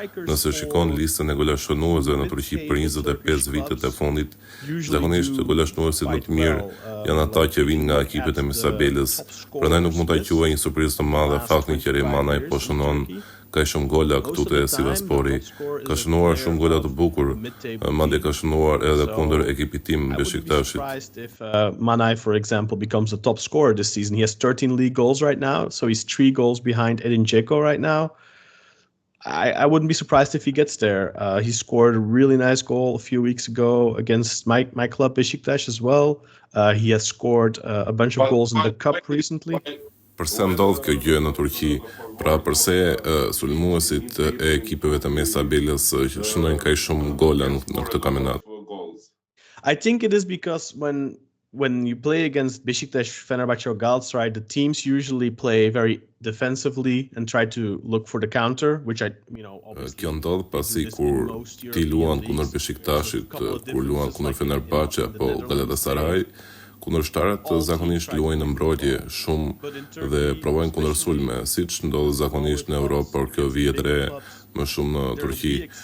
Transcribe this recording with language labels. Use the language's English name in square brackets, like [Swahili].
[Albanian] Nëse shikon listën e golashënuesve në Turqi për 25 vitet e fundit, zakonisht golashënuesit më të mirë janë ata që vinë nga ekipet e mesabeles. Prandaj nuk mund ta quaj një surprizë të madhe faktin që Manaj po shënon ka shumë gola këtu te Sivasspori, ka shënuar shumë gola të bukur, madje ka shënuar edhe kundër ekipit tim Beşiktaşit. [English] If Manaj, for example, becomes the top scorer this season. He has 13 league goals right now, so he's 3 goals behind Edin Dzeko right now. I wouldn't be surprised if he gets there. He scored a really nice goal a few weeks ago against my club Beşiktaş as well. He has scored a bunch of goals in the cup recently. [Albanian] Përse ndodh kjo gjë në Turqi? Pra përse sulmuesit e ekipeve të mesabeles shënojnë kaq shumë gola në këtë kampionat? [English] I think it is because when you play against Beşiktaş, Fenerbahçe or Galatasaray, the teams usually play very defensively and try to look for the counter, which [Albanian] Kjo ndodh pasi kur ti luan kundër Beşiktaşit, kur luan kundër Fenerbahçe apo Galatasaray, kundërshtarët zakonisht luajnë në mbrojtje shumë dhe provojnë kundërsulme, siç ndodh zakonisht në Europë, por kjo vjet re më shumë në Turqi.